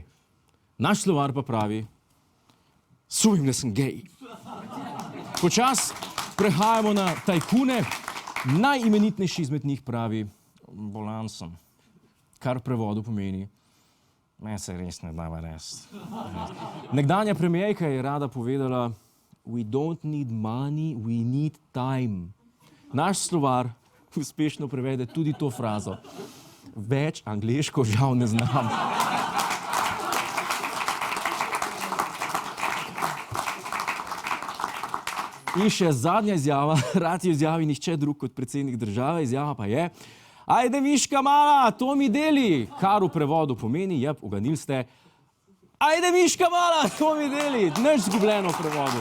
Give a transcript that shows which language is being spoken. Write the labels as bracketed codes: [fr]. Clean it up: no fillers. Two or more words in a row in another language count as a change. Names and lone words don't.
[sl] Naš slovar pa pravi, sumim, da sem gej. Počas prehajamo na tajkune. Najimenitnejši izmed njih pravi, bolan sem. Kar v prevodu pomeni, meni se res ne da res. Nekdanja premierka je rada povedala, [en] we don't need money, we need time. [sl] Naš slovar uspešno prevede tudi to frazo. Več angleško žal ne znam. In še zadnja izjava, rad je izjavi nihče drug kot predsednik države, izjava pa je, ajde miška mala, to mi deli, kar v prevodu pomeni, uganili ste, ajde miška mala, to mi deli, nič zgubljeno v prevodu.